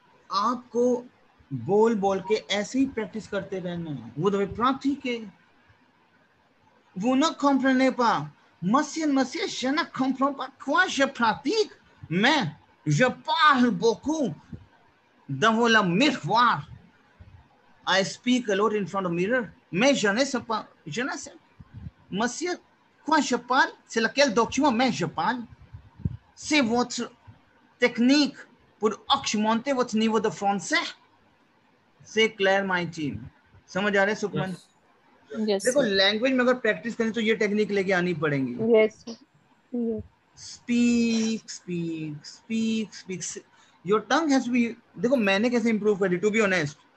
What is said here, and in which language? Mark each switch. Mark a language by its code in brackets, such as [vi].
[hi] आपको बोल बोल के ऐसे ही प्रैक्टिस करते रहना है. [fr] Vous devez pratiquer. Vous ne comprenez pas. Monsieur, je ne comprends pas quoi je pratique. Mais je parle beaucoup devant le miroir. [en] I speak a lot in front of the mirror. [fr] Mais je ne sais pas. Je ne sais. Monsieur, quoi je parle? C'est lequel document mais je parle? C'est votre technique pour augmenter votre niveau de français. C'est clair, [en] my team. [hi] समझ आ रहा है Sukhman? [en] Yes, [hi] देखो [en] sir. [hi] Language में अगर practice करें तो ये technique लेके आनी पड़ेंगी. [en] Yes, sir. Yes. Speak, speak, speak, speak. Your tongue has to be. [hi] देखो मैंने कैसे improve कर दी, [en] to be honest.